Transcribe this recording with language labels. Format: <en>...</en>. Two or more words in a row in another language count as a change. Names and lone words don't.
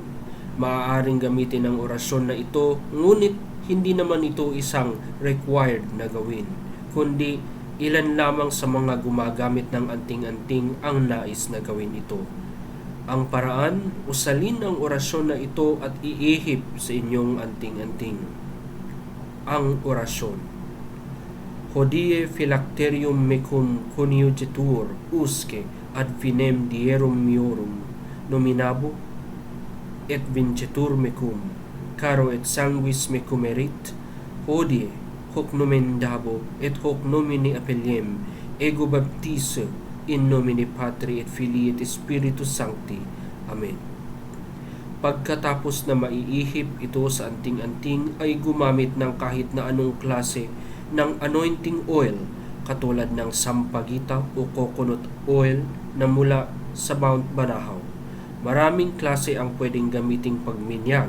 <tl>Maaaring gamitin ang orasyon na ito, ngunit hindi naman ito isang required na gawin, kundi ilan lamang sa mga gumagamit ng anting-anting ang nais na gawin ito. Ang paraan, usalin ang orasyon na ito at iihip sa inyong anting-anting. Ang orasyon:</tl> <la>Hodie phylacterium mecum coniugetur usque ad finem dierum miorum nominabo et vincetur mecum caro et sanguis mecum erit. Hodie hoc nomen dabo et hoc nomine appellem ego baptise in nomine Patri et Filii et Spiritus Sancti. Amen.</la> <tl>Pagkatapos na maiihip ito sa anting-anting ay gumamit ng kahit na anong klase ng</tl> <en>anointing oil</en> <tl>katulad ng sampagita o</tl> <en>coconut oil</en> <tl>na mula sa Mount Banahaw. Maraming klase ang pwedeng gamiting pagminyag.</tl>